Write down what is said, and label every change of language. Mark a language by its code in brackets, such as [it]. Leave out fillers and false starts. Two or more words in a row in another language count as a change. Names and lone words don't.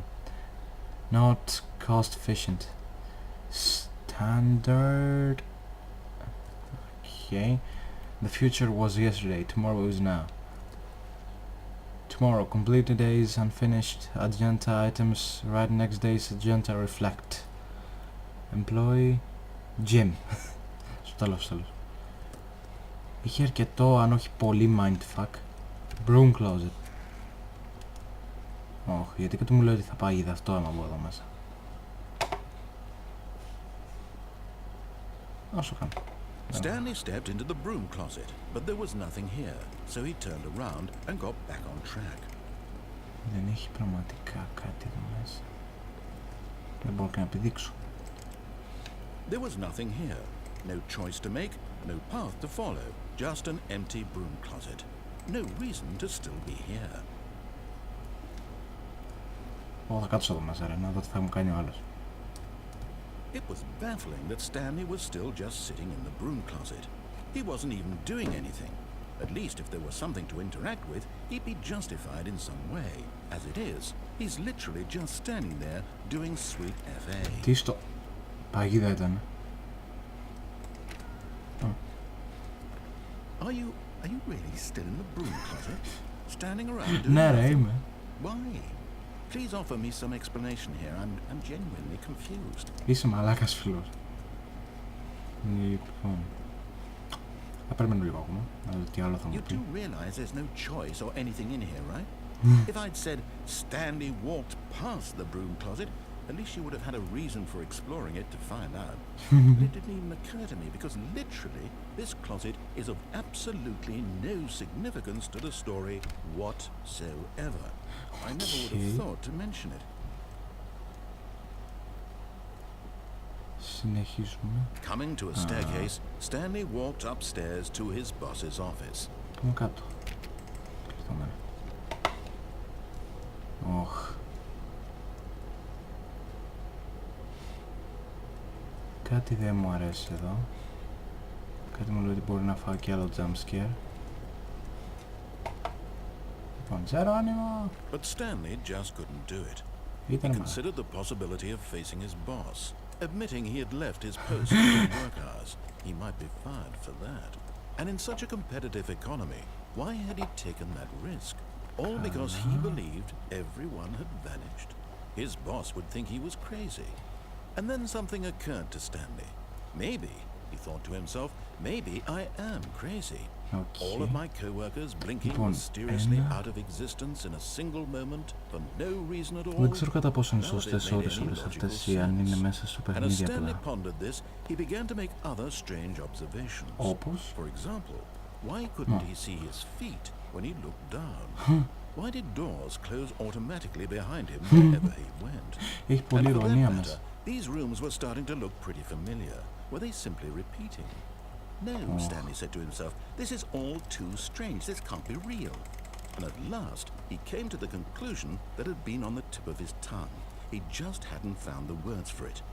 [en] Not cost efficient. Standard. Okay. The future was yesterday. Tomorrow is now. Tomorrow, complete today's unfinished agenda items. Write next day's agenda. Reflect. Employee. Gym. [el] Στο τέλος. Είχε αρκετό, αν όχι πολύ mindfuck. [en] Broom closet. [el] Όχι, γιατί και του μου λέει ότι θα πάγει αυτό άμα μπω εδώ μέσα. Όσο κάνω. [en] Stanley stepped into the broom closet, but there was nothing here, so he turned around and got back on track. [el] Δεν έχει πραγματικά κάτι εδώ μέσα. Δεν μπορώ και να επιδείξω. [en] There was nothing here. No choice to make, no path to follow. Just an empty broom closet. No reason to still be here. [el] Θα κάτσω εδώ μέσα, ρε, να δω τι θα μου κάνει ο άλλος. [en] It was baffling that Stanley was still just sitting in the broom closet. He wasn't even doing anything. At least if there was something to interact with, he'd be justified in some way. As it is, he's literally just standing there doing sweet FA. [el] Τι στο... Παγίδα ήταν. [en] Are you really still in the broom closet? Standing around doing [el] Ναι ρε, [en] nothing? [el] είμαι. [en] Why? Please offer me some explanation here. I'm genuinely confused. [el] Είσαι μαλάκας φίλος. Λοιπόν... Θα περιμένω λίγο ακόμα, να δω τι άλλο θα μου [en] You [el] πει. [en] do realize there's no choice or anything in here, right? If I'd said Stanley walked past the broom closet, at least you would have had a reason for exploring it to find out. But it didn't even occur to me because literally this closet is of absolutely no significance to the story whatsoever. I never would have thought to mention it. [el] Συνεχίζουμε. [en] Coming to a staircase, Stanley walked upstairs to his boss's office. [el] Πάμε κάτω. Κλειστομένα. Οχ. Κάτι δεν μου αρέσει εδώ. Κάτι μου λέει ότι μπορεί να φάω και άλλο [en] jump scare. [el] Λοιπόν, Τζερόνιμο! [en] But Stanley just couldn't do it. He [el] Ήταν [en] considered the possibility of facing his boss, admitting he had left his post during work hours. He might be fired for that. And in such a competitive economy, why had he taken that risk? All because he believed everyone had vanished. His boss would think he was crazy. And then something occurred to Stanley. Maybe, he thought to himself, maybe I am crazy. All of my co-workers blinking mysteriously out of existence in a single moment for no reason at all. [el] Δεν ξέρω κατά πόσο είναι σωστές ώρες όλες αυτές ή αν είναι μέσα στο [en] And as [el] παιχνίδι [en] Stanley [el] απλά. [en] pondered this, he began to make other strange observations. [el] Όπως? [en] For example, why couldn't he see his feet when he looked down? Why did doors close automatically behind him wherever he went? [el] Έχει πολλή [en] And for that [el] ηρωνία [en] matter, [el] μέσα. [en] these rooms were starting to look pretty familiar. Were they simply repeating? No, Stanley said to himself, this is all too strange. This can't be real. And at last, he came to the conclusion that had been on the tip of his tongue. He just hadn't found the words for it.